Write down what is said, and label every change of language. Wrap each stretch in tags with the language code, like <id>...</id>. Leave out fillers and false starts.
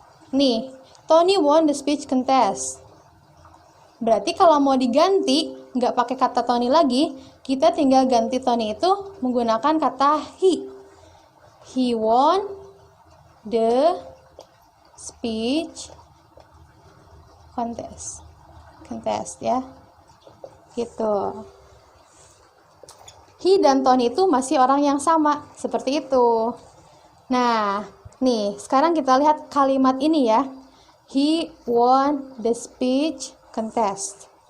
<id>Nih,</id> <en>Tony won the speech contest.</en> <id>Berarti kalau mau diganti, nggak pakai kata Tony lagi, kita tinggal ganti Tony itu menggunakan kata he.</id> <en>He won the speech contest ya.</en> <id>Gitu. He dan Tony itu masih orang yang sama, seperti itu. Nah, nih, sekarang kita lihat kalimat ini ya.</id> <en>He won the speech contest.</en>